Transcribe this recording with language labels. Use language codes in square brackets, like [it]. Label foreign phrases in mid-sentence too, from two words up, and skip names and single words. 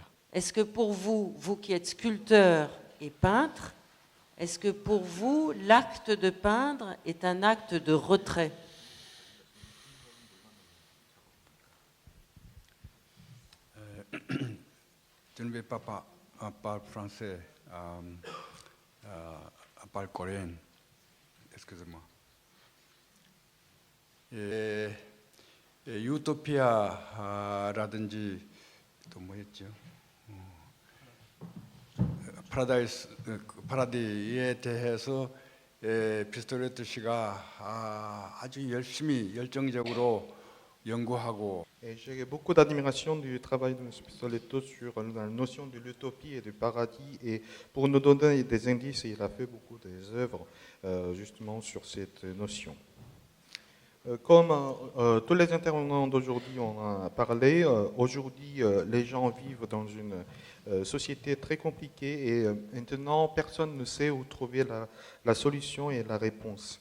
[fr] Est-ce que pour vous, vous qui êtes sculpteur et peintre, est-ce que pour vous, l'acte de peindre est un acte de retrait? Je ne vais pas parler français, parler coréen. Excusez-moi. [ko] 유토피아라든지 또 뭐였죠? 파라디에 대해서 피스톨레토 씨가 아주 열심히 열정적으로 연구하고. [fr] J'ai beaucoup d'admiration du travail de M. Pistoletto sur la notion de l'utopie et du paradis. Et pour nous donner des indices, il a fait beaucoup des œuvres justement sur cette notion. Comme tous les intervenants d'aujourd'hui ont parlé, aujourd'hui les gens vivent dans une société très compliquée et maintenant personne ne sait où trouver la solution et la réponse.